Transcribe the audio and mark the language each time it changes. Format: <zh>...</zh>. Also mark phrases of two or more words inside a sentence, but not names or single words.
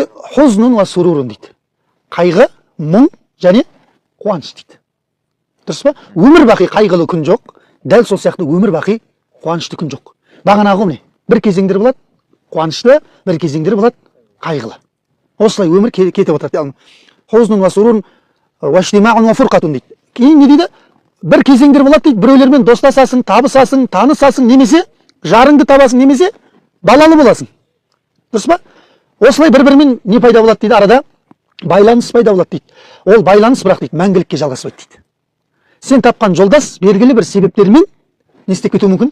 <ar>حزن وسرور</ar> <kk>дейді. Қайғы, мұң және қуаныш дейді. Дұрыс па? Өмір бақи қайғылы күн жоқ, дәл сол сияқты өмір бақи қуанышты күн жоқ. Бағанағы міне, бір кезеңдер болады қуанышты, бір кезеңдер болады қайғылы. Осылай өмір кетіп отырады.</kk> <ar>حزن وسرور واجتماع وفرقة дейді. Кейін не дейді?</ar> <kk>Бір кезеңдер болады дейді, біреулермен достасасың, табысасың, танысасың, немесе жарыңды табасың, немесе балалы боласың. Дұрыс па? Осылай бір-бірімен не пайда болады дейді, арада байланыс пайда болады дейді. Ол байланыс бірақ дейді, мәңгілікке жалғаспайды дейді. Сен тапқан жолдас белгілі бір себептермен не істеп кетуі мүмкін?</kk>